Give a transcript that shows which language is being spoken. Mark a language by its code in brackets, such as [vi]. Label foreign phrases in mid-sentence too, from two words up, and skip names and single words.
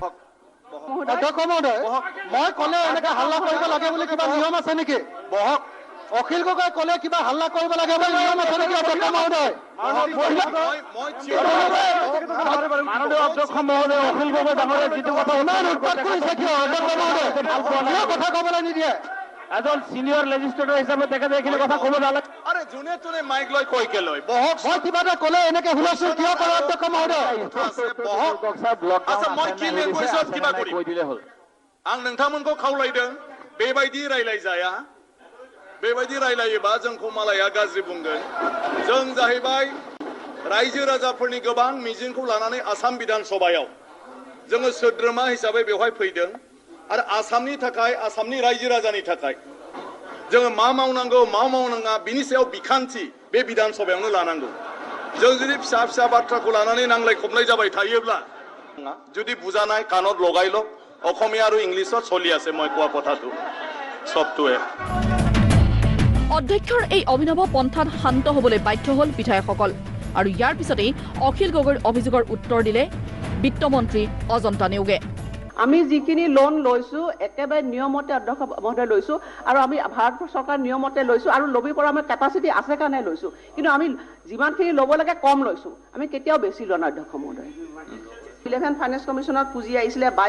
[as] মই কলে এনেকে হাল্লা কৰিব লাগে বুলি কিবা নিয়ম আছে নেকি অখিল গগৈ কলে কিবা হাল্লা কৰিব লাগে বুলি নিয়ম আছে নেকি অধ্যক্ষ মহোদয় অখিল গগৈ ডাঙৰে যিটো কথা কথা কবলৈ নিদিয়ে এজন সিনিয়ৰ লেজিস্লেটৰ হিচাপে তেখেতে এইখিনি কথা ক'ব নালাগে আৰে যোনে তোনে মাইক লৈ কৈ কে লয় বহক মই কিবা এটা ক'লে এনেকে হুলস্থুল কিয় কৰে অধ্যক্ষ মহোদয় বহক আচ্ছা মই কি লেংগুৱেজত কিবা কৈ দিলে হ'ল [brx] आं नोंथांमोनखौ खावलायदों बेबायदि रायलायजाया बेबायदि रायलायोबा जोंखौ मालाया गाज्रि बुंगोन जों जाहैबाय रायजो राजाफोरनि गोबां मिजिंखौ लानानै आसाम बिधान सभायाव जोङो सोद्रोमा हिसाबै बेवहाय फैदों आरो आसामनि थाखाय आसामनि रायजो राजानि थाखाय जोङो मा मावनांगौ मा मावनाङा बिनि सायाव बिखान्थि बे बिधान सभायावनो लानांगौ जों जुदि फिसा फिसा बाथ्राखौ लानानै नांलाय खमलाय जाबाय थायोब्ला जुदि बुजानाय [as] কানত লগায়ল অসমীয়া আৰু ইংলিছত চলি আছে মই কোৱা কথাটো সবটোৱে অধ্যক্ষৰ এই অভিনৱ পন্থাত শান্ত হ'বলৈ বাধ্য হ'ল বিধায়কসকল আৰু ইয়াৰ পিছতেই অখিল গগৈৰ অভিযোগৰ উত্তৰ দিলে বিত্তমন্ত্ৰী অজন্তা নেওগে আমি যিখিনি লোন লৈছো একেবাৰে নিয়মতে অধ্যক্ষ মহোদয় লৈছো আৰু আমি ভাৰত চৰকাৰ নিয়মতে লৈছো আৰু লবি পৰা আমি কেপাচিটি আছে কাৰণে লৈছো কিন্তু আমি যিমানখিনি ল'ব লাগে কম লৈছো আমি কেতিয়াও বেছি লোৱা নাই অধ্যক্ষ মহোদয় 11 [en] finance commissionত [as] পুঁজি আহিছিলে